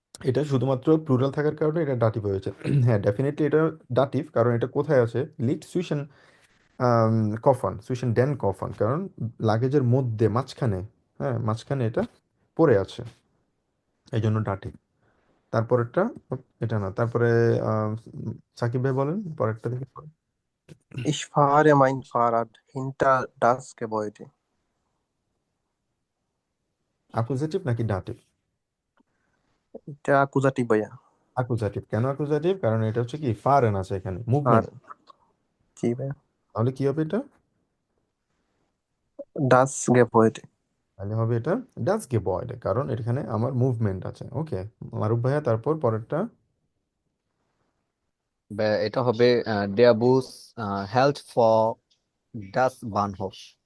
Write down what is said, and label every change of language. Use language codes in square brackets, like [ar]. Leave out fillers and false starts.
[bn] এটা শুধুমাত্র প্লুরাল থাকার কারণে এটা ডাটিভ হয়েছে। হ্যাঁ, ডেফিনেটলি এটা ডাটিভ, কারণ এটা কোথায় আছে, লিড সুইশন কফান, সুইশন ডেন কফান, কারণ লাগেজের মধ্যে মাঝখানে, হ্যাঁ মাঝখানে এটা পড়ে আছে, এই জন্য ডাটিভ। তারপরেরটা, এটা না, তারপরে সাকিব ভাই বলেন পরেরটা দেখি। [de] Ich fahre mein Fahrrad hinter das Gebäude. [bn] Accusative নাকি ডাটিভ? এটা অ্যাকুজাটিভ ভাইয়া। অ্যাকুজাটিভ। কেন অ্যাকুজাটিভ? কারণ এটা হচ্ছে কি ফারেন আছে এখানে, আর মুভমেন্ট। জি ভাইয়া, তাহলে কি হবে এটা? [de] das Gebäude। [bn] তাহলে হবে এটা ডাস গেবয়েড, কারণ এখানে আমার মুভমেন্ট আছে। ওকে মারুফ ভাইয়া, তারপর পরেরটা। এটা হবে [de] der Bus hält vor das Bahnhof।